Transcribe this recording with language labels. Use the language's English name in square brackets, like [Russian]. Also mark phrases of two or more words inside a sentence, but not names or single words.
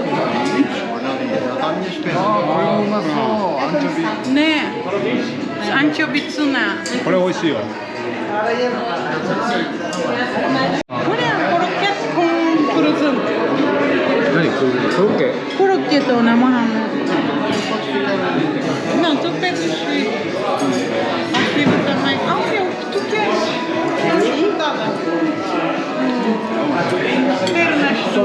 [Japanese] これもうまそう。アンチョビ。ねえ。アンチョビツナ。これ美味しいよ。これはコロッケコーンプレゼント。何コロッケ？コロッケと生ハム。 [Portuguese] Não, tu pega os arquivo também. Ah, olha o que tu queres. Pernas.